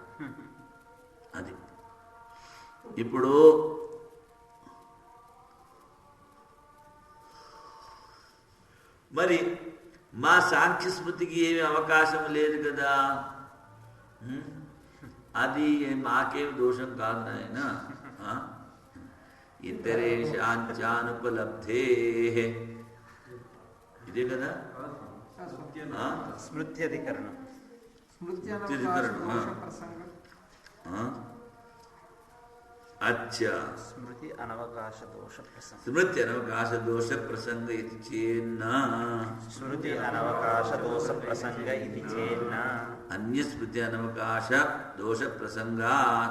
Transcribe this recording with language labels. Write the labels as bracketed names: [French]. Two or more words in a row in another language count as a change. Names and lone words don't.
[Telugu] అది ఇప్పుడు మరి మా సాంఖ్య స్మృతికి ఏమి అవకాశం లేదు కదా. అది మాకేమి దోషం కాదు నాయన. ఇతరేషాంచానుపలబ్ధే ఇదే కదా [Sanskrit] స్మృత్యధికరణం. [Hindi] अच्छा [Sanskrit] स्मृति अनवकाश दोष प्रसंग. स्मृति अनवकाश दोष प्रसंग इति चेन्न. स्मृति अनवकाश दोष प्रसंग इति चेन्न. अन्य स्मृति अनवकाश दोष प्रसंगात्.